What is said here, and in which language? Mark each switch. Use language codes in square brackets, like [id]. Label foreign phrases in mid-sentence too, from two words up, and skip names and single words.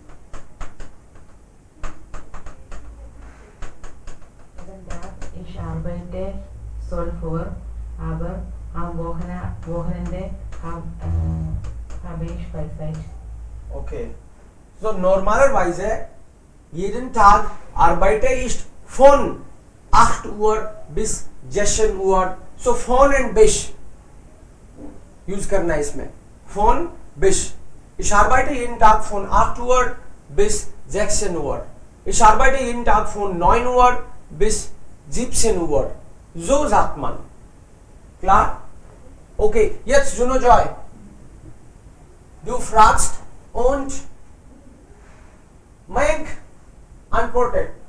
[de] Jeden Tag, ich arbeite 12 Uhr, aber am Wochenende habe ich Freizeit. Okay. So normalerweise jeden Tag arbeite ich von 8 Uhr bis 16 Uhr. So von and bis [hi] यूज करना है इसमें, [de] von bis. Ich arbeite jeden Tag von 8 Uhr bis 16 Uhr. Ich arbeite jeden Tag von 9 Uhr bis 17 Uhr. So sagt man. Klar? Okay, jetzt Juno Joy. Du fragst und Mike antwortet.